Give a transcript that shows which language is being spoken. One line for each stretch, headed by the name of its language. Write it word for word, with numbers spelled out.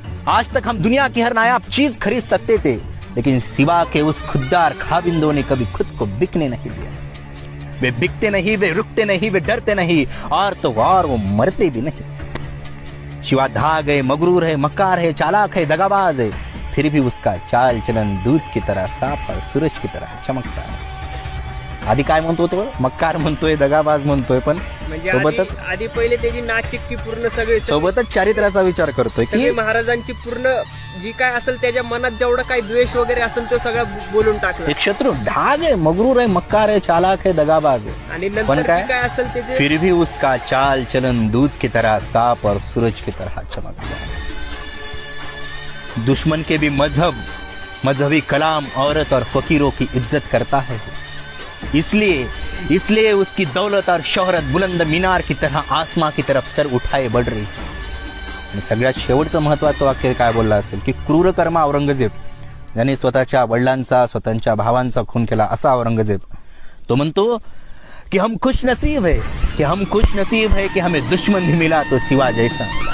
Hindi: आज तक हम दुनिया की हर नायाब चीज खरीद सकते थे लेकिन सिवा के उस खुददार खाबिंदों ने कभी खुद को बिकने नहीं दिया. वे बिकते नहीं, वे रुकते नहीं, वे डरते नहीं और तो और वो मरते भी नहीं. शिवा धाग है, मगरूर है, मक्कार है, चालाक है, दगाबाज है, फिर भी उसका चाल चलन दूध की तरह साफ और सूरज की तरह चमकता है.
Marathi: आधी काय म्हणतो तो मक्कार म्हणतोय, दगाबाज म्हणतोय, पण म्हणजे सोबतच आधी पहिले त्याची नाशिकची पूर्ण सगळे सोबतच चारित्र्याचा विचार करतोय की महाराजांची पूर्ण जी काय असेल त्याच्या मनात जेवढं काही द्वेष वगैरे असेल तो सगळं बोलून टाकलं. एक शत्रू ढाग आहे, मगरूर आहे, मक्कार आहे, चालाक आहे, दगाबाज आहे आणि नंतर काय असेल ते
Hindi: फिर भी उसका चाल चलन दूध की तरह साफ और सूरज की तरह चमकता है. दुश्मन के भी मजहब मजहबी कलाम औरत और फकीरों की इज्जत करता है, इसलिए इसलिए उसकी दौलत और शोहरत बुलंद मीनार की तरह आसमां की तरफ सर उठाए बढ़ रही.
Marathi: सगळ्यात शेवटचं महत्वाचं वाक्य काय बोलला असेल की क्रूर कर्मा औरंगजेब, ज्याने स्वतःच्या वडिलांचा स्वतःच्या भावांचा खून केला असा औरंगजेब, तो म्हणतो की
Hindi: हम खुश नसीब है कि हम खुश नसीब है कि हमें दुश्मन भी मिला तो सिवा जैसा.